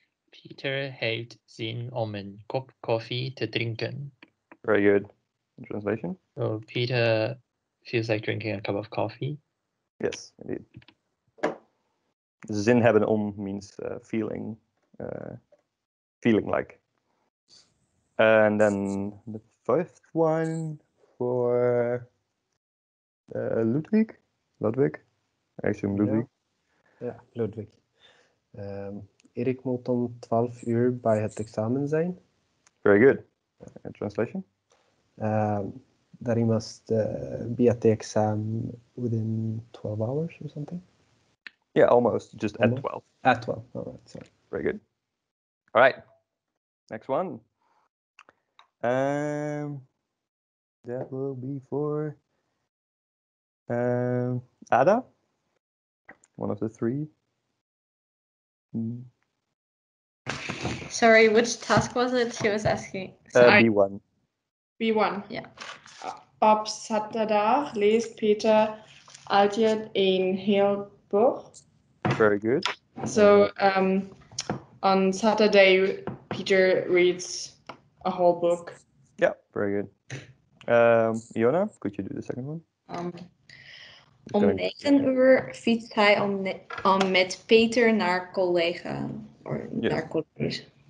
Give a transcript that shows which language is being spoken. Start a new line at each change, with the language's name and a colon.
Dutch: Peter heeft zin om een kop koffie te drinken.
English: Very good. Translation? So Peter feels like drinking a cup of coffee. Yes, indeed.
Dutch: Zin hebben om
English: means feeling like. And then the fifth one for Ludwig. I assume Ludwig.
Dutch: Ja, Ludwig. Erik moet om 12 uur bij het examen zijn.
English: Very good. Translation? That he must be at the exam within 12 hours or something. Yeah, almost. Just Almost? at 12. At 12. All right. Sorry. Very good. All right. Next one. That will be for Ada. One of the three. Sorry, which task was it she was asking? B1. B1. Yeah.
Dutch: Op zaterdag leest Peter altijd een heel boek.
English: Very good. So on Saturday, Peter reads a whole book. Yeah, very good. Iona, could you do the second one?
Dutch: Om 9 uur fietst hij met Peter naar collega. Naar college.